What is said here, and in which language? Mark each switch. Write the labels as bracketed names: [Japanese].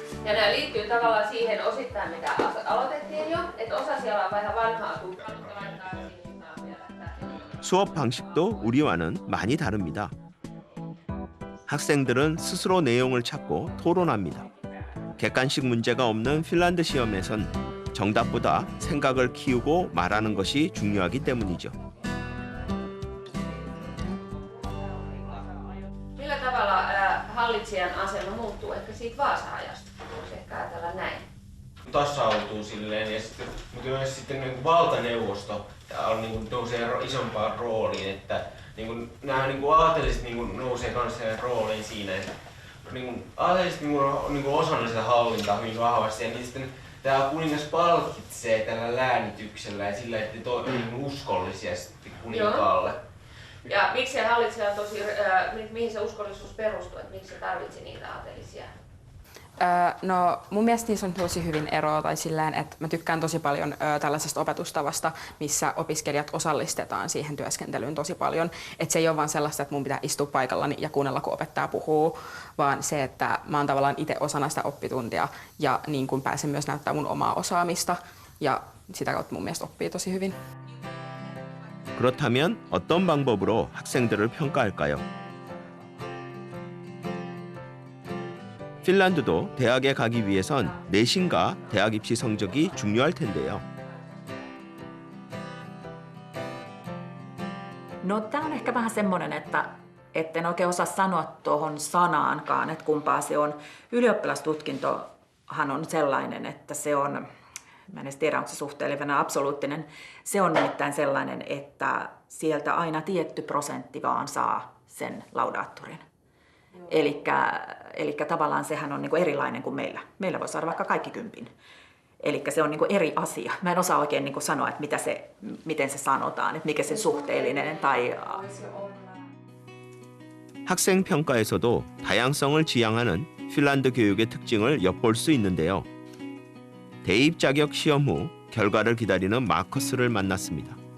[Finnish] Ja nämä liittyy tavallaan siihen osittain, mitä aloitettiin jo, että osa siellä on vähän vanhaa kumppanuutta laittaa [Korean] 수업 방식도 우리와는 많이 다릅니다. 학생들은 스스로 내용을 찾고 토론합니다. 객관식 문제가 없는 핀란드 시험에선 정답보다 생각을 키우고 말하는 것이 중요하기 때문이죠. [Finnish] Millä tavalla hallitsijan asema muuttuu ehkä siitä Vaasa-ajasta? Voisi ehkä ajatella näin. Tasautuu silleen, ja mutta myös sitten niin valtaneuvosto on, niin nousee isompaan rooliin, että niin nämä niin aateliset niin nousee kanssa rooliin siinä, että niin aateliset niin osana sitä hallintaa hyvin vahvasti, ja niin sitten tämä kuningas palkitsee tällä läänityksellä ja sillä, että te olette niin uskollisia sitten kuninkaalle. Ja miksi se hallitsija mihin se uskollisuus perustuu, että miksi se tarvitsi niitä aatelisia? No mun mielestä niissä on tosi hyvin eroa tai sillään, että mä tykkään tosi paljon tällaisesta opetustavasta, missä opiskelijat osallistetaan siihen työskentelyyn tosi paljon. Että se ei ole vaan sellaista, että mun pitää istua paikallani ja kuunnella, kun opettaja puhuu, vaan se, että mä oon tavallaan itse osana sitä oppituntia ja niin kun pääsen myös näyttämään mun omaa osaamista ja sitä kautta mun mielestä oppii tosi hyvin. [Korean] 그렇다면 어떤 방법으로 학생들을 평가할까요? 핀란드도 대학에 가기 위해선 내신과 대학 입시 성적이 중요할 텐데요. [Finnish] No tämä on ehkä vähän semmoinen, että en oikein osaa sanoa tuohon sanaankaan, että kumpaa se on. Ylioppilastutkintohan on sellainen, että se on, mä en edes tiedä, onko se suhteellinen absoluuttinen, se on nimittäin sellainen, että sieltä aina tietty prosentti vaan saa sen laudaattorin. Elikkä tavallaan sehän on niinku erilainen kuin meillä. Meillä voi saada vaikka kaikki 10. Elikkä se on niinku eri asia. Mä en osaa oikein niinku sanoa, että miten se sanotaan, että mikä se suhteellinen tai... [Korean] 학생 평가에서도 다양성을 지향하는 핀란드 교육의 특징을 엿볼 수 있는데요. 대입 자격 시험 후 결과를 기다리는 마커스를 만났습니다.